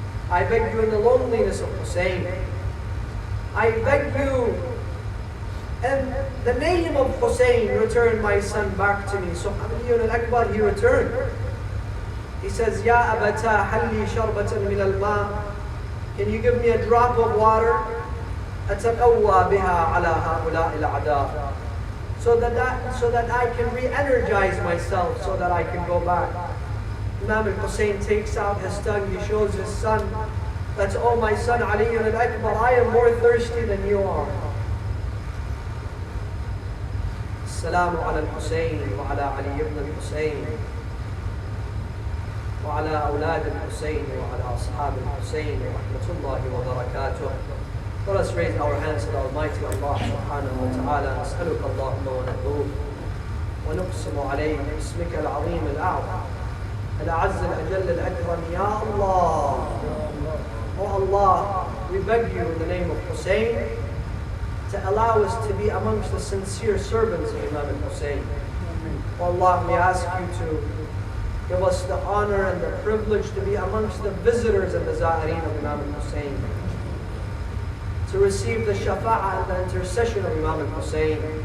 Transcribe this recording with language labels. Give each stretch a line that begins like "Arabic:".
English: I beg you in the loneliness of Hussein. I beg you in the name of Hussein, return my son back to me. So Ali al-Akbar, he returned. He says,
Arabic: Ya abata halli sharbatan min al-ma.
English: Can you give me a drop of water?
Arabic: أتقوى بها على هؤلاء الأعداء.
English: So that I can re-energize myself, so that I can go back. Imam al-Hussein takes out his tongue, he shows his son, that, oh my son Ali al-Akbar, I am more thirsty than you are.
Arabic: السلام على الحسين وعلى علي بن الحسين وعلى أولاد الحسين وعلى أصحاب الحسين ورحمة الله وبركاته.
English: Let us raise our hands to the Almighty Allah subhanahu wa ta'ala.
Arabic: نسألك اللهم ونرجوك ونقسم عليك باسمك العظيم الأعظم الأعز الأجل الأكرم يا Allah.
English: Oh Allah, we beg you in the name of Hussein to allow us to be amongst the sincere servants of Imam al-Hussein. Oh Allah, we ask you to give us the honor and the privilege to be amongst the visitors and the za'ireen of Imam al-Hussein, to receive the shafa'ah and the intercession of Imam al-Hussein.